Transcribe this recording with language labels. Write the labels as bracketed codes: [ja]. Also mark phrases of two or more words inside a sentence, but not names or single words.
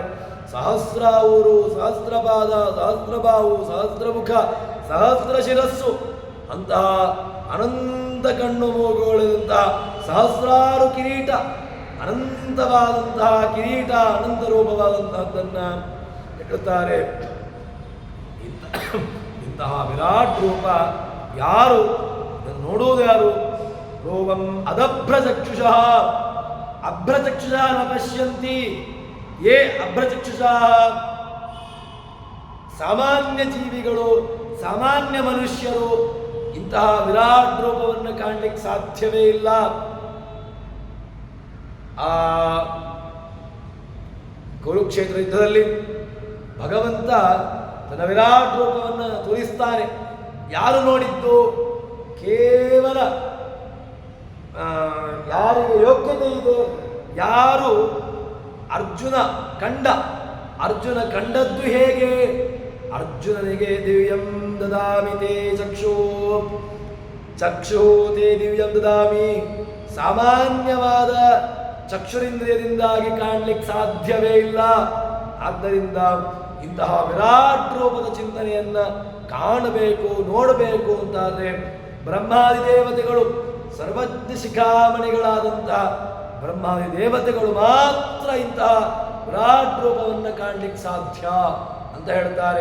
[kn] ಸಹಸ್ರ ಊರು, ಸಹಸ್ರಪಾದ, ಸಹಸ್ರಬಾಹು, ಸಹಸ್ರಮುಖ, ಸಹಸ್ರ ಶಿರಸ್ಸು, ಅಂತಹ ಅನಂತ ಕಣ್ಣು ಮೂಗುಗಳಂತಹ ಸಹಸ್ರಾರು ಕಿರೀಟ, ಅನಂತವಾದಂತಹ ಕಿರೀಟ, ಅನಂತ ರೂಪವಾದಂತಹದ್ದನ್ನು ಹೇಳುತ್ತಾರೆ. ಇಂತಹ ವಿರಾಟ್ ರೂಪ ಯಾರು ಇದನ್ನು ನೋಡುವುದು ಯಾರು? [sa] ರೂಪಂ ಅದಭ್ರಚಕ್ಷುಷಃ, ಅಭ್ರಚಕ್ಷುಷಃ ನ ಪಶ್ಯಂತಿ ಯೇ ಅಭ್ರಚಕ್ಷುಷಃ. [kn] ಸಾಮಾನ್ಯ ಜೀವಿಗಳು, ಸಾಮಾನ್ಯ ಮನುಷ್ಯರು ಇಂತಹ ವಿರಾಟ್ ರೂಪವನ್ನು ಕಾಣಲಿಕ್ಕೆ ಸಾಧ್ಯವೇ ಇಲ್ಲ. ಆ ಕುರುಕ್ಷೇತ್ರ ಯುದ್ಧದಲ್ಲಿ ಭಗವಂತ ತನ್ನ ವಿರಾಟ್ ರೂಪವನ್ನು ತೋರಿಸ್ತಾನೆ. ಯಾರು ನೋಡಿದ್ದು? ಕೇವಲ ಯಾರಿಗೆ ಯೋಗ್ಯತೆ ಇದೆ, ಯಾರು ಅರ್ಜುನ ಕಂಡ. ಅರ್ಜುನ ಕಂಡದ್ದು ಹೇಗೆ? ಅರ್ಜುನನಿಗೆ [sa] ದಿವ್ಯಂ ದದಾಮಿ ತೇ ಚಕ್ಷು, ಚಕ್ಷು ತೇ ದಿವ್ಯಂ ದದಾಮಿ. [kn] ಸಾಮಾನ್ಯವಾದ ಚಕ್ಷುರಿಂದ್ರಿಯದಿಂದಾಗಿ ಕಾಣಲಿಕ್ಕೆ ಸಾಧ್ಯವೇ ಇಲ್ಲ. ಆದ್ದರಿಂದ ಇಂತಹ ವಿರಾಟ್ ರೂಪದ ಚಿಂತನೆಯನ್ನ ಕಾಣಬೇಕು, ನೋಡಬೇಕು ಅಂತಾದರೆ ಬ್ರಹ್ಮಾದಿ ದೇವತೆಗಳು, ಸರ್ವಜ್ಞ ಶಿಖಾಮಣಿಗಳಾದಂತಹ ಬ್ರಹ್ಮಾದಿ ದೇವತೆಗಳು ಮಾತ್ರ ಇಂತಹ ವಿರಾಟ್ ರೂಪವನ್ನು ಕಾಣಲಿಕ್ಕೆ ಸಾಧ್ಯ ಅಂತ ಹೇಳ್ತಾರೆ.